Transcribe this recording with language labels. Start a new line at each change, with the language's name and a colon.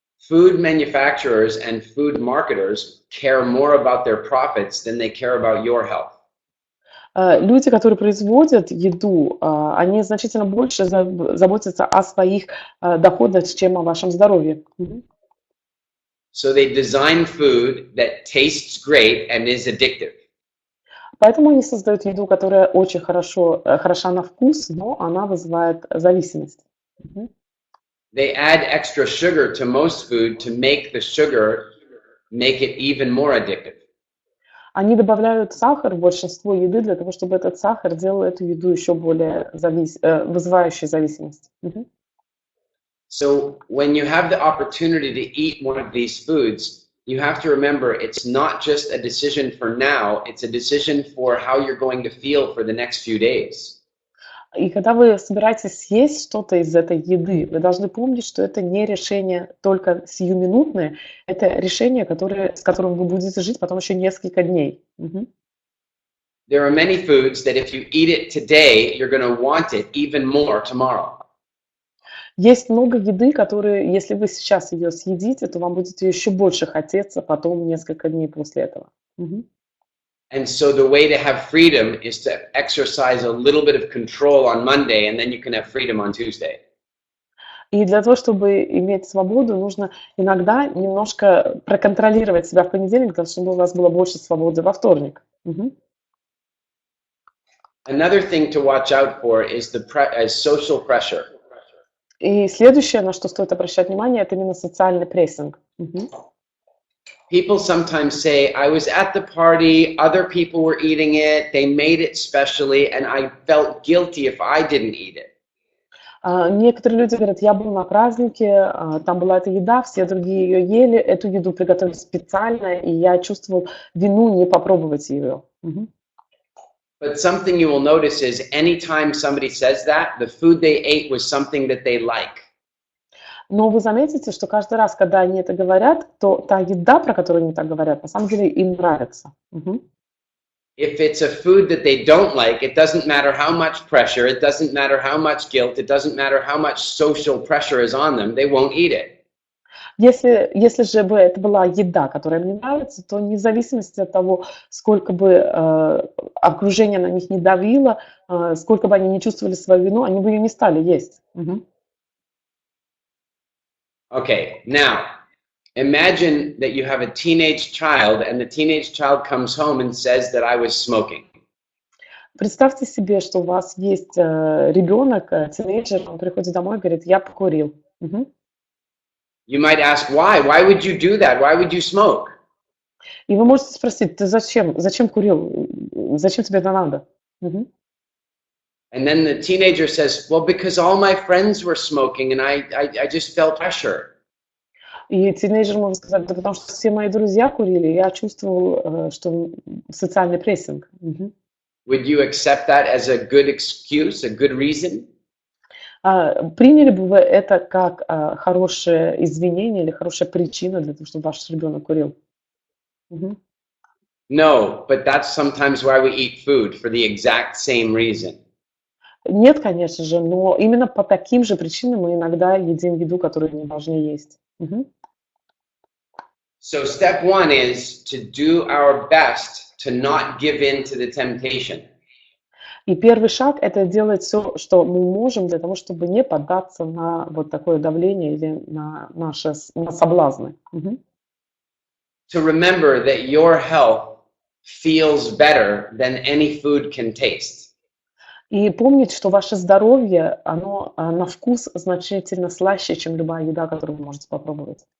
English: Food manufacturers and food marketers care more about their profits than they care about your health.
Russian: Люди, которые производят еду, они значительно больше заботятся о своих доходах, чем о вашем здоровье. Мгм.
English: So they design food that tastes great and is addictive.
Russian: Поэтому они создают еду, которая очень хороша на вкус, но она вызывает зависимость. Мгм.
English: They add extra sugar to most food to make the sugar make it even more addictive.
Russian: Они добавляют сахар в большинство еды для того, чтобы этот сахар делал эту еду еще более вызывающей зависимость. Мгм.
English: So when you have the opportunity to eat one of these foods, you have to remember it's not just a decision for now, it's a decision for how you're going to feel for the next few days.
Russian: И когда вы собираетесь съесть что-то из этой еды, вы должны помнить, что это не решение только сиюминутное, это решение, с которым вы будете жить потом еще несколько дней. Мгм.
English: There are many foods that if you eat it today, you're going to want it even more tomorrow.
Russian: Есть много еды, которые, если вы сейчас ее съедите, то вам будет ее еще больше хотеться потом несколько дней после этого. Мгм.
English: And so the way to have freedom is to exercise a little bit of control on Monday, and then you can have freedom on Tuesday.
Russian: И для того, чтобы иметь свободу, нужно иногда немножко проконтролировать себя в понедельник, для того, чтобы у вас было больше свободы во вторник. Мгм.
English: Another thing to watch out for is social pressure.
Russian: И следующее, на что стоит обращать внимание, это именно социальный прессинг. Мгм.
English: People sometimes say, I was at the party, other people were eating it, they made it specially, and I felt guilty if I didn't eat it.
Russian: Некоторые люди говорят, я был на празднике, там была эта еда, все другие ее ели, эту еду приготовили специально, и я чувствовал вину не попробовать ее. Мгм.
English: But something you will notice is anytime somebody says that, the food they ate was something that they like.
Russian: Но вы заметите, что каждый раз, когда они это говорят, то та еда, про которую они так говорят, на самом деле им нравится. Мгм.
English: If it's a food that they don't like, it doesn't matter how much pressure, it doesn't matter how much guilt, it doesn't matter how much social pressure is on them, they won't eat it.
Russian: Если же бы это была еда, которая мне нравится, то вне зависимости от того, сколько бы окружение на них не давило, сколько бы они не чувствовали свою вину, они бы ее не стали есть. Мгм.
English: Okay, now imagine that you have a teenage child and the teenage child comes home and says that I was smoking.
Russian: Представьте себе, что у вас есть ребенок, тинейджер, он приходит домой и говорит, я покурил. Мгм.
English: You might ask, why? Why would you do that? Why would you smoke?
Russian: И вы можете спросить, ты зачем курил? Зачем тебе это надо? Мгм.
English: And then the teenager says, well, because all my friends were smoking and I just felt pressure.
Russian: И тинейджер может сказать, да потому что все мои друзья курили, и я чувствовал, что социальный прессинг. Мгм.
English: Would you accept that as a good excuse, a good reason?
Russian: Приняли бы вы это как хорошее извинение или хорошая причина для того, чтобы ваш ребенок курил? Мгм.
English: No, but that's sometimes why we eat food, for the exact same reason.
Russian: Нет, конечно же, но именно по таким же причинам мы иногда едим еду, которую не должны есть. Мгм.
English: So step one is to do our best to not give in to the temptation.
Russian: И первый шаг– это делать все, что мы можем для того, чтобы не поддаться на вот такое давление или на соблазны. Мгм.
English: To remember that your health feels better than any food can taste.
Russian: И помнить, что ваше здоровье, оно на вкус значительно слаще, чем любая еда, которую вы можете попробовать.